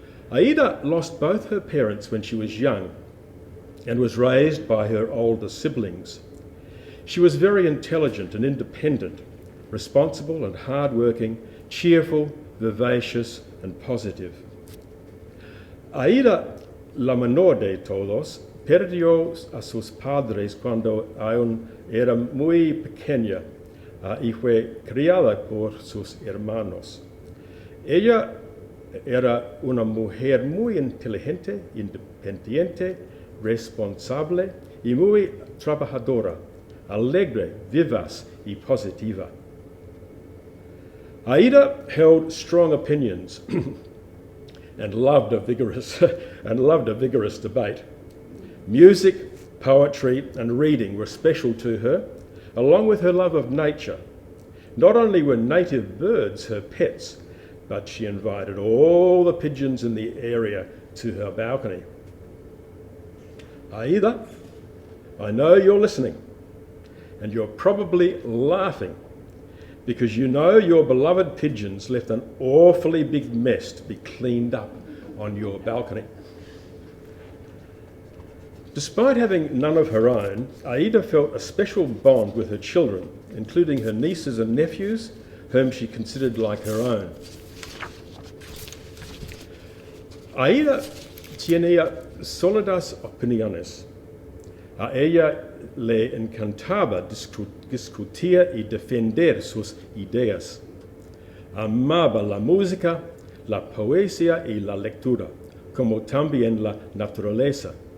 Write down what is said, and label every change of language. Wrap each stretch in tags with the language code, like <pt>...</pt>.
<en>Aida lost both her parents when she was young and was raised by her older siblings. She was very intelligent and independent, responsible and hard-working, cheerful, vivacious and positive.</en> <es>Aida, la menor de todos, perdió a sus padres cuando aún era muy pequeña y fue criada por sus hermanos. Ella era una mujer muy inteligente, independiente, responsable y muy trabajadora, alegre, vivaz y positiva.</es> <en>Aida held strong opinions and loved a vigorous debate. Music, poetry and reading were special to her, along with her love of nature. Not only were native birds her pets, but she invited all the pigeons in the area to her balcony. Aida, I know you're listening, and you're probably laughing because you know your beloved pigeons left an awfully big mess to be cleaned up on your balcony. Despite having none of her own, Aida felt a special bond with her children, including her nieces and nephews, whom she considered like her own.</en> <es>Aida tenía sólidas opiniones. A ella le encantaba discutir y defender sus ideas. Amaba la música, la poesía y la lectura, como también la naturaleza.</es>